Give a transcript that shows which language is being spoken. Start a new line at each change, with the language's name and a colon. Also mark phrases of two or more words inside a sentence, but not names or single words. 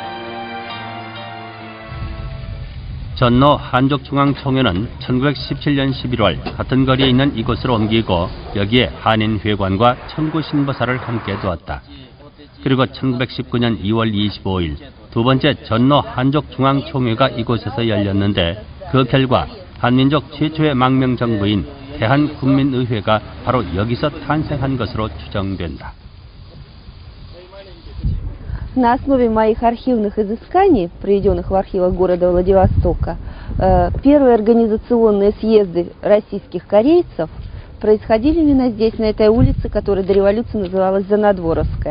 Korean: 전노 한족중앙총회는 1917년 11월 같은 거리에 있는 이곳으로 옮기고 여기에 한인회관과 청구신보사를 함께 두었다. 그리고 1919년 2월 25일 두 번째 전노 한족중앙총회가 이곳에서 열렸는데 그 결과 한민족 최초의 망명정부인 대한국민의회가 바로 여기서 탄생한 것으로 추정된다.
Russian: На основе моих архивных изысканий, проведенных в архивах города Владивостока, первые организационные съезды российских корейцев происходили именно здесь, на этой улице, которая до революции называлась Занадворовская.